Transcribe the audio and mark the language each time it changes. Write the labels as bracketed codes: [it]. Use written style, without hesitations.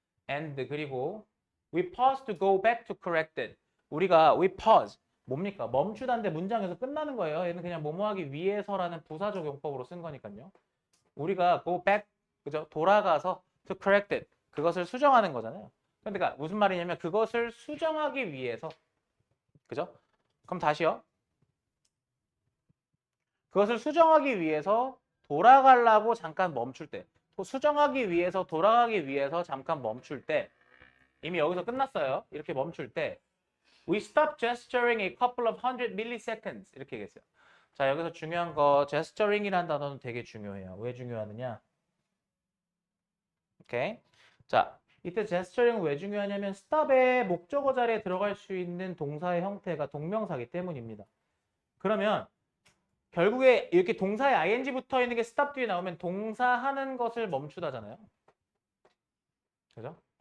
[en] and [ko] 그리고 [en] we pause to go back to correct it. [ko] 우리가 [en] we pause [ko] 뭡니까? 멈추다인데 문장에서 끝나는 거예요. 얘는 그냥 뭐뭐하기 위해서라는 부사적 용법으로 쓴 거니까요. 우리가 [en] go back, [ko] 그죠? 돌아가서 [en] to correct it. [ko] 그것을 수정하는 거잖아요. 그러니까 무슨 말이냐면 그것을 수정하기 위해서, 그죠? 그럼 다시요. 그것을 수정하기 위해서 돌아가려고 잠깐 멈출 때, 수정하기 위해서 돌아가기 위해서 잠깐 멈출 때, 이미 여기서 끝났어요. 이렇게 멈출 때 [en] We stopped gesturing a couple of hundred milliseconds [ko] 이렇게 얘기했어요. 자, 여기서 중요한 거 gesturing이라는 단어는 되게 중요해요. 왜 중요하느냐? 오케이. 자, 이때 gesturing은 왜 중요하냐면 stop의 목적어 자리에 들어갈 수 있는 동사의 형태가 동명사이기 때문입니다. 그러면 결국에 이렇게 동사에 ing 붙어 있는 게 stop 뒤에 나오면 동사 하는 것을 멈추다잖아요. 그죠?